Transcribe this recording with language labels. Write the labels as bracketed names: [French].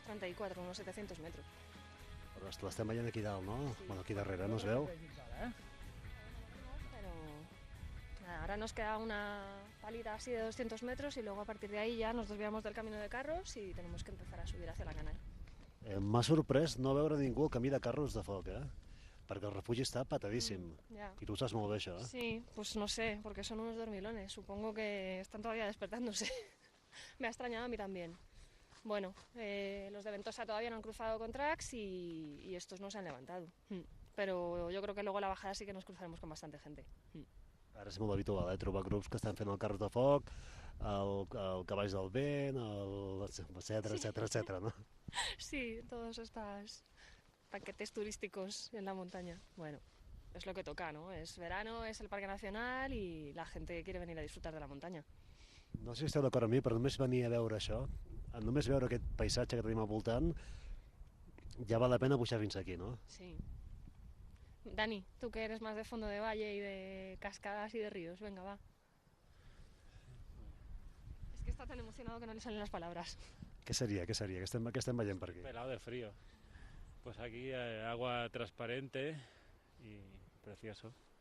[Spanish] 34, unos 700 metros. [Catalan] Però l'estem veient aquí dalt, no? Bueno, aquí darrere, no es veu? [Spanish] Pero nada, ahora nos queda una palita así de 200 metros y luego a partir de ahí ya nos desviamos del camino de carros y tenemos que empezar a subir hacia la canal. [Catalan] M'ha sorprès no veure ningú al camí de carros de foc, Perquè el refugi està patadíssim. [Spanish] Ya. [Catalan] I tu ho saps molt bé, això, [Spanish] Sí, pues no sé, porque son unos dormilones. Supongo que están todavía despertándose. Me ha extrañado a mí también. Bueno, los de Ventosa todavía no han cruzado con tracks y estos no se han levantado. Pero yo creo que luego a la bajada sí que nos cruzaremos con bastante gente. [Catalan] Ara és molt habitual, trobar grups que estan fent el carros de foc, el caballs del vent, etcètera, no? [Spanish] Sí, todos estos paquetes turísticos en la montaña. Bueno, es lo que toca, ¿no? Es verano, es el Parque Nacional y la gente quiere venir a disfrutar de la montaña. [Catalan] No sé si esteu d'acord amb mi, però només venir a veure això, només veure aquest paisatge que tenim al voltant, ja val la pena pujar fins aquí, no? Sí. [Spanish] Dani, tú que eres más de fondo de valle y de cascadas y de ríos, venga, va. Es que está tan emocionado que no le salen las palabras. [Catalan] Què seria? Què estem veient per aquí? [Spanish] Pelado de frío. Pues aquí agua transparente y precioso.